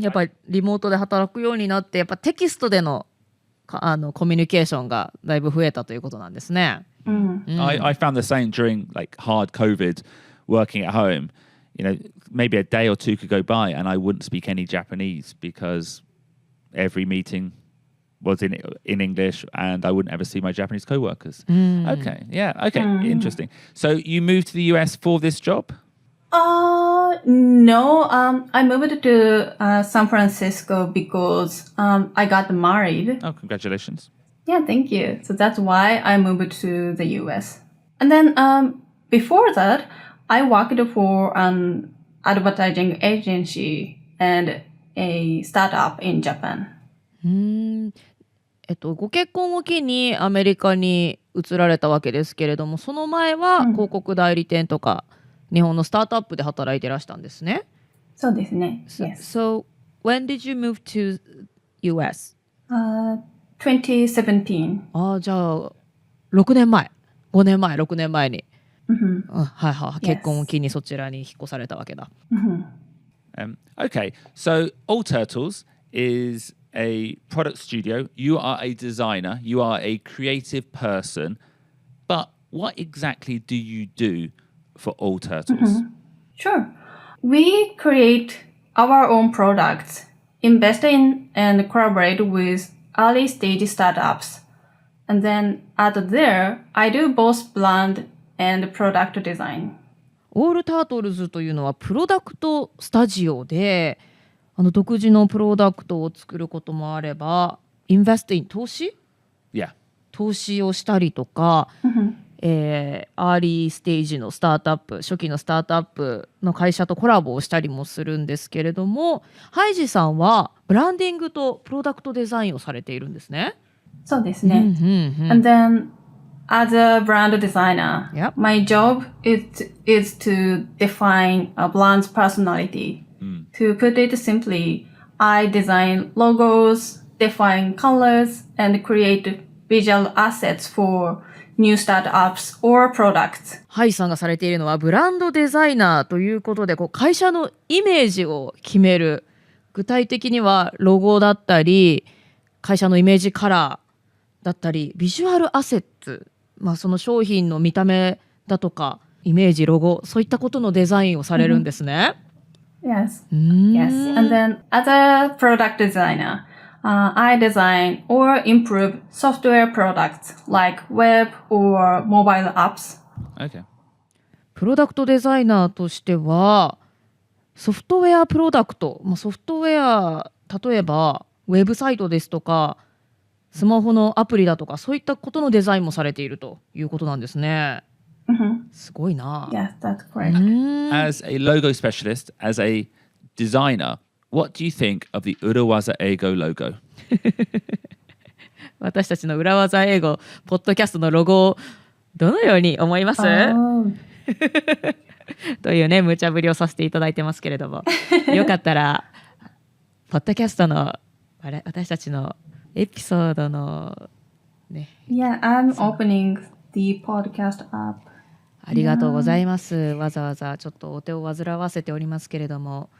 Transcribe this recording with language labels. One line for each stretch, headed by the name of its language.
Japanese: やっぱりリモートで働くようになって、やっぱテキストでのコミュニケーションがだいぶ増えたということなんですね。
English: I found the same during hard COVID working at home. Maybe a day or two could go by and I wouldn't speak any Japanese because every meeting was in English and I wouldn't ever see my Japanese co-workers. Okay, interesting. So you moved to the US for this job? No, I moved to San Francisco because I got married. Oh, congratulations. Yeah, thank you. So that's why I moved to the US. And then before that, I worked for an advertising agency and a startup in Japan.
Japanese: ご結婚を機にアメリカに移られたわけですけれども、その前は広告代理店とか日本のスタートアップで働いてらしたんですね。そうですね。
English: So when did you move to US? 2017.
Japanese: じゃあ6年前に、結婚を機にそちらに引っ越されたわけだ。
English: Okay, so All Turtles is a product studio. You are a designer. You are a creative person. But what exactly do you do for All Turtles? Sure. We create our own products, invest in and collaborate with early stage startups. And then out there, I do both brand and product design.
Japanese: オールタートルズというのはプロダクトスタジオで、独自のプロダクトを作ることもあれば、インベストイン投資をしたりとか、アーリーステージのスタートアップ、初期のスタートアップの会社とコラボをしたりもするんですけれども、ハイジさんはブランディングとプロダクトデザインをされているんですね。そうですね。
English: And then as a brand designer, my job is to define a brand's personality. To put it simply, I design logos, define colors, and create visual assets for new startups or products.
Japanese: ハイさんがされているのはブランドデザイナーということで、会社のイメージを決める。具体的にはロゴだったり、会社のイメージカラーだったりビジュアルアセッツ、その商品の見た目だとかイメージロゴそういったことのデザインをされるんですね。
English: Yes. Yes. And then as a product designer, I design or improve software products like web or mobile apps. Okay.
Japanese: プロダクトデザイナーとしてはソフトウェアプロダクト、ソフトウェア例えばウェブサイトですとかスマホのアプリだとかそういったことのデザインもされているということなんですね。すごいな。
English: Yes, that's correct. As a logo specialist, as a designer, what do you think of the 裏技英語 logo?
Japanese: 私たちの裏技英語ポッドキャストのロゴをどのように思います？というね無茶ぶりをさせていただいてますけれどもよかったらポッドキャストの私たちのエピソードのね
English: Yeah, I'm opening the podcast app.
Japanese: ありがとうございます。わざわざちょっとお手を煩わせておりますけれども